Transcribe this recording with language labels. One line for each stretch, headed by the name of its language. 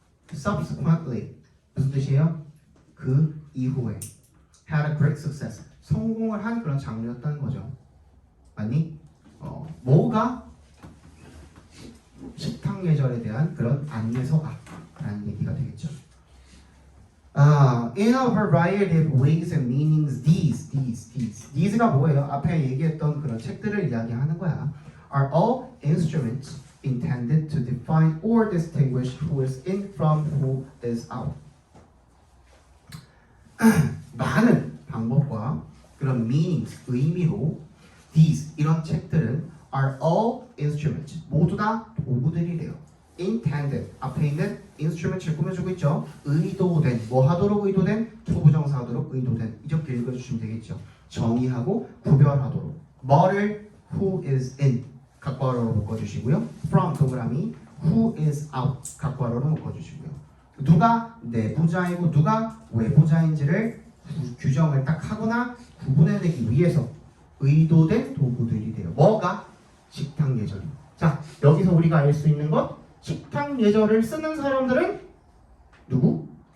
Korean: Subsequently 무슨 뜻이에요? 그 이후에
English: had a great success
Korean: 성공을 한 그런 장르였다는 거죠. 아니? 뭐가? 식탁 예절에 대한 그런 안내서가 라는 얘기가 되겠죠.
English: In a variety of ways and meanings, these가
Korean: 뭐예요? 앞에 얘기했던 그런 책들을 이야기하는 거야.
English: Are all instruments intended to define or distinguish who is in from who is out.
Korean: 많은 방법과 그런 meanings, 의미로 these, 이런 책들은
English: are all instruments,
Korean: 모두 다 도구들이래요. intended, 앞에 있는 instrument을 꾸며주고 있죠. 의도된, 뭐 하도록 의도된, 투부정사 하도록 의도된. 이렇게 읽어주시면 되겠죠. 정의하고 구별하도록. 뭐를
English: who is in,
Korean: 각괄호로 묶어주시고요. from, 동그라미,
English: who is out,
Korean: 각괄호로 묶어주시고요. 누가 내부자이고 누가 외부자인지를 규정을 딱 하거나 구분해내기 위해서 의도된 도구들이래요. 뭐가? 식탁 예절. 자, 여기서 우리가 알 수 있는 것, 식탁 예절을 쓰는 사람들은 누구?